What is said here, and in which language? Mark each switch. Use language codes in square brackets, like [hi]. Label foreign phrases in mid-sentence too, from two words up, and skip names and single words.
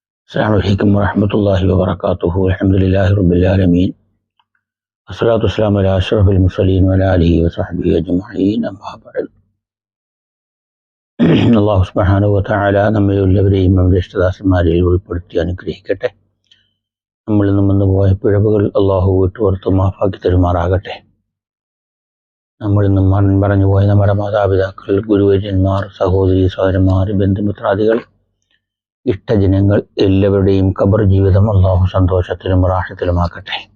[ar] السلام عليكم ورحمة الله وبركاته. الحمد لله رب العالمين والصلاة والسلام على أشرف المرسلين وعلى آله وصحبه أجمعين. أما بعد. الله سبحانه وتعالى [ml] നമ്മെല്ലാവരെയും നമ്മുടെ ഇഷ്ടദാസന്മാരിൽ ഉൾപ്പെടുത്തി അനുഗ്രഹിക്കട്ടെ. നമ്മളിൽ നിന്നും വന്നു പോയ പിഴവുകൾ അള്ളാഹു വിട്ടുപുറത്ത് മാഫാക്കി തരുമാറാകട്ടെ. നമ്മളിൽ നിന്നും മരണം പറഞ്ഞു പോയ നമ്മുടെ മാതാപിതാക്കൾ, ഗുരുവര്യന്മാർ, സഹോദരി സഹോദരന്മാർ, ബന്ധുമിത്രാദികൾ, ഇഷ്ടജനങ്ങൾ എല്ലാവരുടെയും ഖബർ ജീവിതം അള്ളാഹു സന്തോഷത്തിലും റാഹത്തിലുമാക്കട്ടെ.